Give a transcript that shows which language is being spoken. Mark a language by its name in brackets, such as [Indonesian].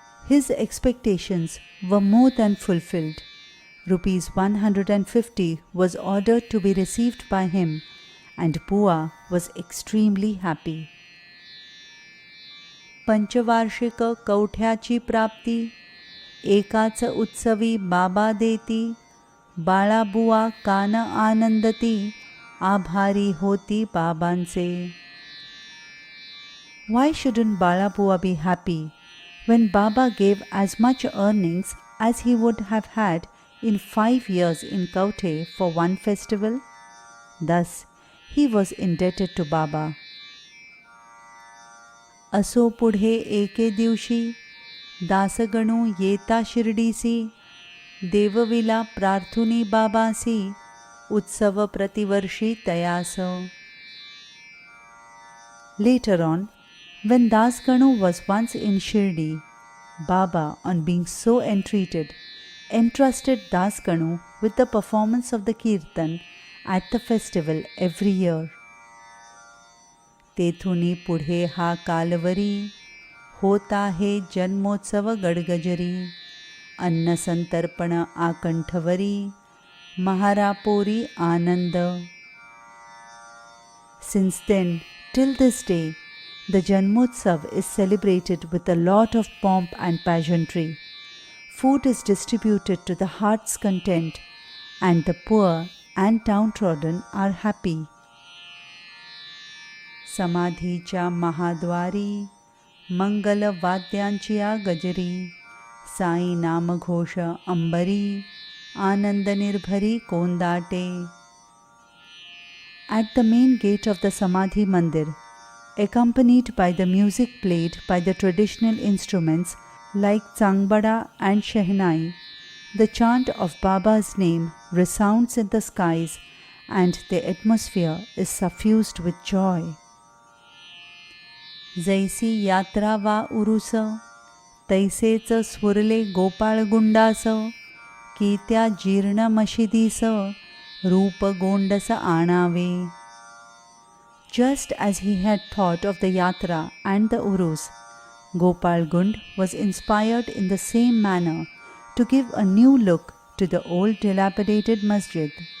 [English] His expectations were more than fulfilled. Rupees 150 was ordered to be received by him and Pua was extremely happy. [Marathi] पंचवार्षिक कवठ्याची प्राप्ती एकाच उत्सवी बाबा देती बाळाबुवा कान आनंदती आभारी होती बाबांचे. [English] Why shouldn't Balabua be happy when Baba gave as much earnings as he would have had in 5 years in Kauthe for one festival? Thus, he was indebted to Baba. [Marathi] असो पुढे एके दिवशी दासगणू येता शिर्डीसी देवविला प्रार्थुनी बाबासी उत्सव प्रतिवर्षी तयास. [English] Later on, when Dasganu was once in Shirdi, Baba, on being so entreated, entrusted Dasganu with the performance of the Kirtan at the festival every year. [Marathi] तेथुनी पुढे हा कालवरी होत आहे जन्मोत्सव गडगजरी अन्न संतर्पण आकंठवरी महारापोरी आनंद. [English] Since then, till this day, the Janmotsav is celebrated with a lot of pomp and pageantry. Food is distributed to the heart's content, and the poor and downtrodden are happy. [Marathi] समाधीच्या महाद्वारी मंगल वाद्यांची गजरी साई नामघोष अंबरी आनंद निर्भरी कोंदाटे. [English] At the main gate of the Samadhi Mandir, accompanied by the music played by the traditional instruments like Changbada and Shehnai, the chant of Baba's name resounds in the skies and the atmosphere is suffused with joy. [Marathi] जैसी यात्रा वा उरुस, तैसेच स्फुरले गोपाळ गुंडास, की त्या जीर्ण मशिदीस रूप गोंडस आणावे. [English] Just as he had thought of the yatra and the urus, Gopal Gund was inspired in the same manner to give a new look to the old dilapidated masjid.